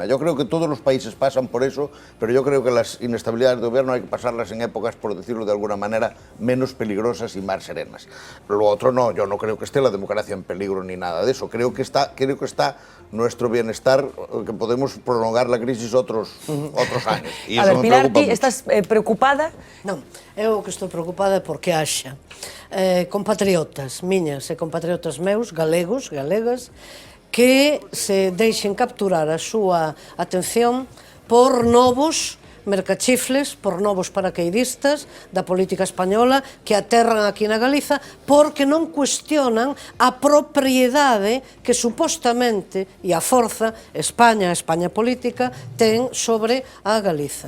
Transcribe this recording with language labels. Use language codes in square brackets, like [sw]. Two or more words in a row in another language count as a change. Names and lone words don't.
[es] Yo creo que todos los países pasan por eso, pero yo creo que las inestabilidades de gobierno hay que pasarlas en épocas, por decirlo de alguna manera, menos peligrosas y más serenas. Lo otro no, yo no creo que esté la democracia en peligro ni nada de eso. Creo que está nuestro bienestar, que podemos prolongar la crisis otros años. Y a ver, Pilar, [gl] ¿ti estás preocupada? Non, eu que estou preocupada é porque haxa compatriotas miñas e compatriotas meus, galegos, galegas, que se deixen capturar a súa atención por novos mercachifles, por novos paraqueidistas da política española que aterran aquí na Galiza porque non cuestionan a propiedade que supostamente e a forza España política ten sobre a Galiza.